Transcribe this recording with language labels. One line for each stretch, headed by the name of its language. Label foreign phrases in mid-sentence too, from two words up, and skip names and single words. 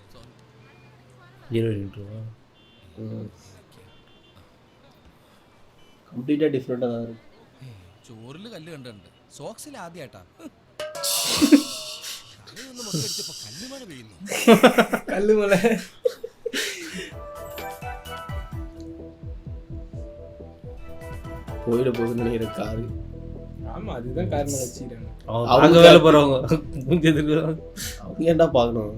English: completely different
Malayalam: ആണ്. ചോറില് കല്ല് കണ്ടിട്ടുണ്ട്, സോക്സിൽ ആദ്യമായിട്ടാ. കല്ലുമല പെയ്യുന്നു. കല്ലുമല.
Tamil: போயிட போகுதுன்னு நினைக்கிற காரு. ஆமா, அதுதான் காரணம் வச்சிருக்காங்க. அவங்க வேலை போறவங்க அவங்க ஏன்டா பார்க்கணும்?